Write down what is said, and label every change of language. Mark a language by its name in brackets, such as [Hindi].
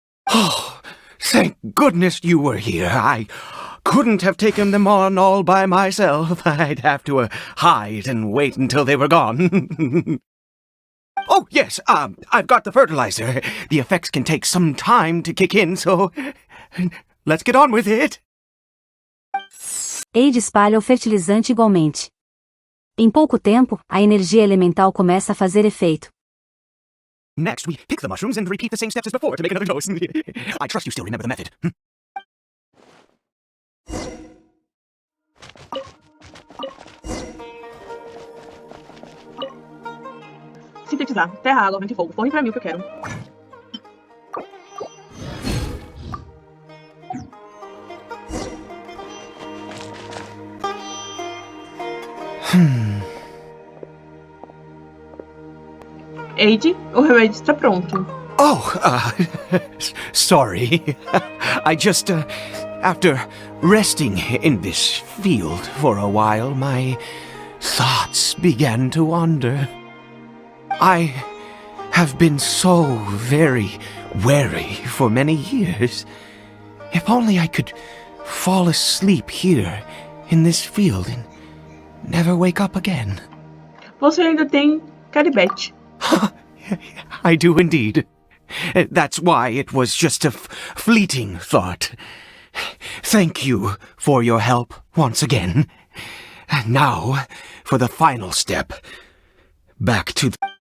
[English] Oh, thank goodness you were here. I couldn't have taken them on all by myself. I'd have to hide and wait until they were gone. Oh, yes, I've got the fertilizer. The effects can take some time to kick in, so let's get on with it. [Portuguese] Aide espalha o fertilizante igualmente. Em pouco tempo, a energia elemental começa a fazer efeito. [English] Next, we pick the mushrooms and repeat the same steps as before to make another dose. I trust you still remember the method. [Portuguese] Sintetizar. Terra, água, vento e fogo. Põe pra mim o que eu quero. Aide, o remédio está pronto. [English] Oh, sorry. I just, after resting in this field for a while, my thoughts began to wander. I have been so very wary for many years. If only I could fall asleep here in this field and never wake up again. [Portuguese] Você ainda tem Caribert. [English] I do indeed. That's why it was just a fleeting thought. Thank you for your help once again. And now, for the final step. Back to the...